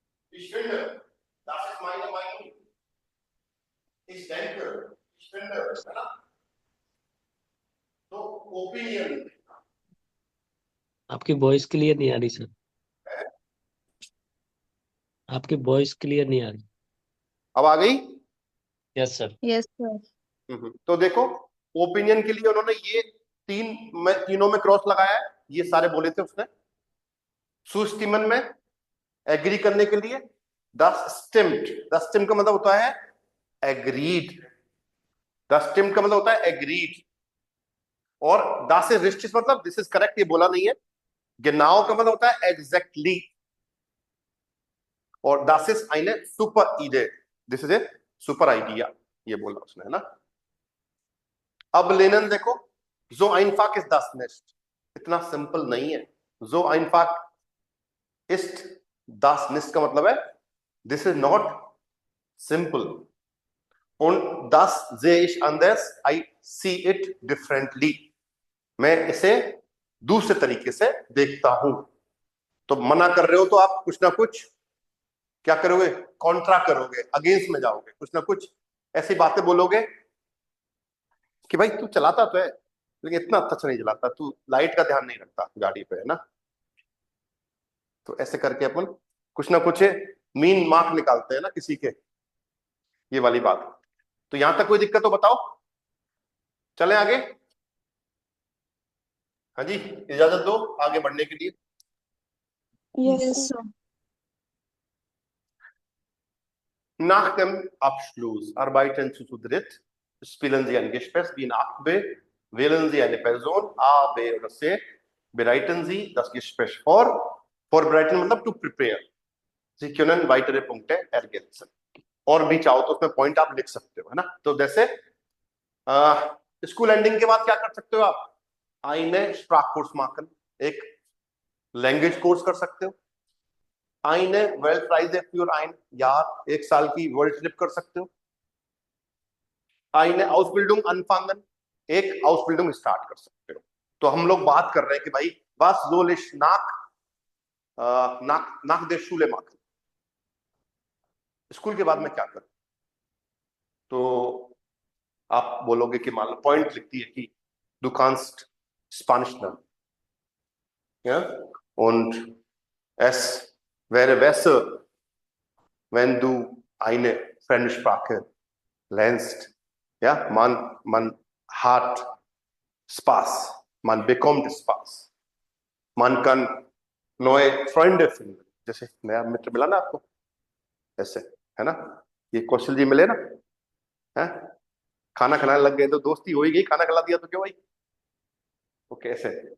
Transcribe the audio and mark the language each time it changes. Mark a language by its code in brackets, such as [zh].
[de] Ich finde, das ist meine Meinung. Ich denke, ich finde, [hi] है ना? तो opinion आपकी वॉइस क्लियर नहीं आ रही सर, आपकी वॉइस क्लियर नहीं आ रही। अब आ गई। [en] Yes sir. Yes, sir. [hi] तो देखो, ओपिनियन के लिए उन्होंने ये तीनों में क्रॉस लगाया है, ये सारे बोले थे उसने। सुस्टिमन में एग्री करने के लिए दस स्टिम्ड का मतलब होता है एग्रीड, दस्टिम्ड का मतलब होता है एग्रीड, और दास इज रिस्टिस मतलब दिस इज करेक्ट, ये बोला नहीं है। genau का मतलब होता है एग्जैक्टली, और [de] das ist eine super Idee, [en] this is a super idea, [hi] ये बोला उसने, है ना। अब लेनन देखो, [de] so einfach ist das nicht, [hi] इतना सिंपल नहीं है। [de] so einfach ist das nicht का मतलब है [en] this is not simple, [de] und das sehe ich anders, [en] I see it differently, [hi] मैं इसे दूसरे तरीके से देखता हूं। तो मना कर रहे हो तो आप कुछ ना कुछ क्या करोगे, कॉन्ट्रा करोगे, अगेंस्ट में जाओगे, कुछ ना कुछ ऐसी बातें बोलोगे कि भाई तू चलाता तो है लेकिन इतना अच्छा नहीं चलाता, तू लाइट का ध्यान नहीं रखता गाड़ी पे, है ना। तो ऐसे करके अपन कुछ ना कुछ मीन मार्क निकालते हैं ना किसी के, ये वाली बात। तो यहां तक कोई दिक्कत हो बताओ, चलें आगे। हाँ जी, इजाजत दो आगे बढ़ने के लिए। [en] Yes, sir. [de] Nach dem Abschluss arbeiten zu dritt, spielen Sie ein Gespräch wie in Akt B, wählen Sie eine Person A, B oder C, bereiten Sie das Gespräch vor, vorbereiten मतलब [en] to prepare, [de] Sie können weitere Punkte ergänzen, [hi] और भी चाहो तो उसमें point आप लिख सकते हो, है ना। तो जैसे स्कूल एंडिंग के बाद क्या कर सकते हो आप, [de] eine Sprachkurs machen, [hi] एक लैंग्वेज कोर्स कर सकते हो, [de] eine Weltreise für ein Jahr, [hi] एक साल की वर्ल्ड ट्रिप कर सकते हो, [de] eine Ausbildung anfangen, [hi] एक आउसबिल्डिंग स्टार्ट कर सकते हो। तो हम लोग बात कर रहे हैं कि भाई [de] was soll ich nach der Schule machen, [hi] school के बाद में क्या करूं। तो आप बोलोगे कि मान लो पॉइंट लिखती है कि [de] du kannst Spanisch lernen, ja, und es wäre besser, wenn du eine Fremdsprache lernst, ja, man hat Spaß, man bekommt Spaß, man kann neue Freunde finden, [hi] जैसे नया मित्र मिला ना आपको, ऐसे, है ना। ये कौशल जी मिले ना, है, खाना खिलाने लग गए तो दोस्ती हो ही गई, खाना खिला दिया तो क्यों भाई, तो कैसे।